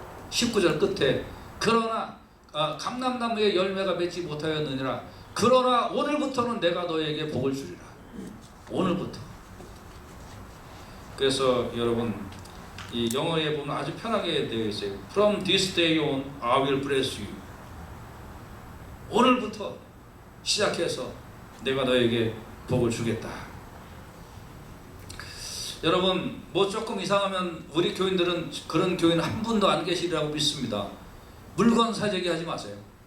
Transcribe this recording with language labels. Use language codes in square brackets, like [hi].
[ko] 19절 끝에, 그러나 감람나무의 열매가 맺지 못하였느니라. 그러나 오늘부터는 내가 너희에게 복을 주리라. 오늘부터. 그래서 여러분, 이 영어에 보면 아주 편하게 되어 있어요. [en] From this day on, I will bless you. [ko] 오늘부터 시작해서 내가 너에게 복을 주겠다. 여러분, 뭐 조금 이상하면 우리 교인들은 그런 교인 한 분도 안 계시리라고 믿습니다. 물건 사재기 하지 마세요.